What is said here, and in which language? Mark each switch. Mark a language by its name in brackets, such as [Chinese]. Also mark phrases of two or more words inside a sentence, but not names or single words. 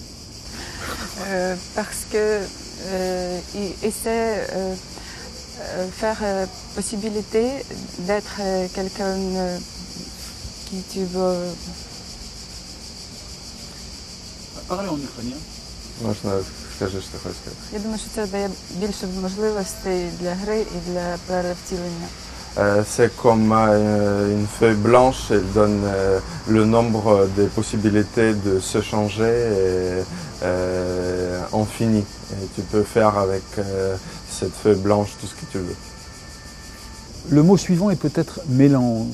[French] Parce qu'il essaie de faire possibilité d'être quelqu'un qui tu veux. Parlez en ukrainien. [Ukrainian] Можна скажи, що ти хочеш сказати? Я думаю, що це дає більше можливостей для гри і для перевтілення. [French] C'est comme une feuille blanche, elle donne le nombre des possibilités de se changer infini. Et tu peux faire avec cette feuille blanche tout ce que tu veux. Le mot suivant est peut-être mélange.